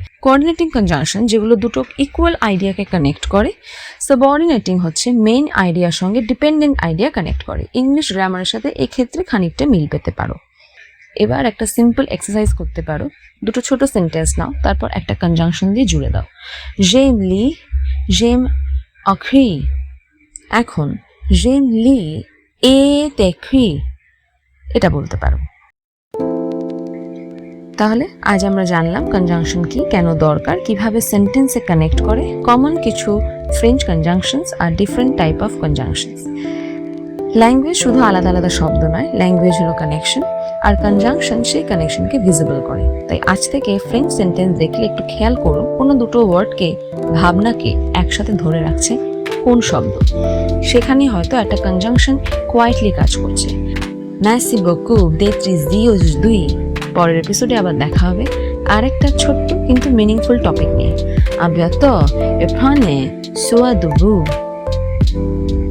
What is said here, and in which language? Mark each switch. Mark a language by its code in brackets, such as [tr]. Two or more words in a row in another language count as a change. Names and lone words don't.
[en] coordinating conjunction [bn] যেগুলো দুটো ইকুয়াল আইডিয়াকে কানেক্ট করে। সাবঅর্ডিনেটিং হচ্ছে মেইন আইডিয়ার সঙ্গে [en] dependent idea connect [bn] করে। ইংলিশ গ্রামারের সাথে এক্ষেত্রে খানিকটা মিল পেতে পারো। এবার একটা [en] simple exercise [bn] করতে পারো। দুটো ছোট সেন্টেন্স নাও, তারপর একটা কনজাংশন দিয়ে জুড়ে দাও। [fr] j'aime lire, j'aime écrire। [bn] এখন [fr] j'aime lire et écrire [bn] এটা বলতে পারো। তাহলে আজ আমরা জানলাম কনজাংশন কি, কেন দরকার, কিভাবে সেন্টেন্সে কানেক্ট করে, কমন কিছু [en] French conjunctions [bn] আর [en] different type of conjunctions. [bn] ল্যাঙ্গুয়েজ শুধু আলাদা আলাদা শব্দ নয়, ল্যাঙ্গুয়েজ হলো কানেকশন, আর কনজাংশন সেই কানেকশনকে ভিজিবল করে। তাই আজ থেকে [en] French sentence [bn] দেখলে একটু খেয়াল করো কোনো দুটো ওয়ার্ডকে, ভাবনাকে একসাথে ধরে রাখছে কোন শব্দ, সেখানেই হয়তো একটা [en] conjunction quietly [bn] কাজ করছে। [fr] merci beaucoup d'être ici aujourd'hui। [bn] পরের এপিসোডে আবার দেখা হবে আরেকটা ছোট্ট কিন্তু [en] meaningful topic [bn] নিয়ে। [fr] à bientôt et prenez soin de vous।